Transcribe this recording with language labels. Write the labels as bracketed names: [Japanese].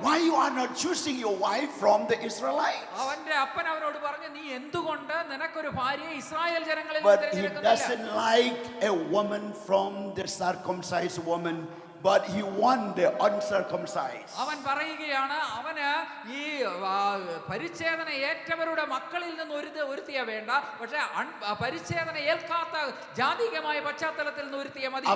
[English] why you are not choosing your wife from the Israelites? [Malayalam] അവന്റെ അപ്പൻ അവനോട് പറഞ്ഞു, നീ എന്തുകൊണ്ട് നിനക്കൊരു ഭാര്യയെ ഇസ്രായേൽ ജനങ്ങളിൽ [English] But he [Malayalam] തിരഞ്ഞെടുക്കുന്നില്ല? [English] doesn't like a woman from the circumcised woman, but he wants the uncircumcised. [Malayalam] അവൻ പറയുകയാണ്, അവന് ഈ പരിച്ഛേദന ഏറ്റവരുടെ മക്കളിൽ നിന്ന് ഒരുത്തിയ വേണ്ട, പക്ഷെ പരിച്ഛേദന ഏൽക്കാത്ത ജാതികമായ പശ്ചാത്തലത്തിൽ നിന്ന് ഒരുത്തിയ മതി.